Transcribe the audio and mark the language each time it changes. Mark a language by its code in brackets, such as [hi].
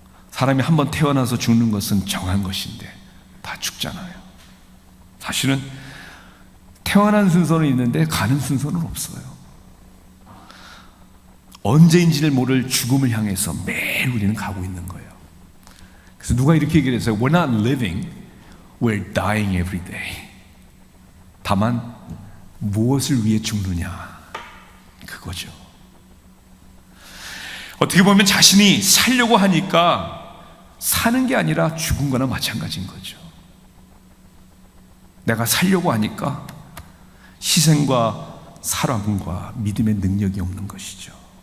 [ko] 사람이 한번 태어나서 죽는 것은 정한 것인데 다 죽잖아요. 사실은 태어난 순서는 있는데 가는 순서는 없어요. 언제인지를 모를 죽음을 향해서 매일 우리는 가고 있는 거예요. 그래서 누가 이렇게 얘기를 했어요. [en] We're not living, we're dying every day. [ko] 다만 무엇을 위해 죽느냐, 그거죠. 어떻게 보면 자신이 살려고 하니까 사는 게 아니라 죽은 거나 마찬가지인 거죠. 내가 살려고 하니까 희생과 사랑과 믿음의 능력이 없는 것이죠.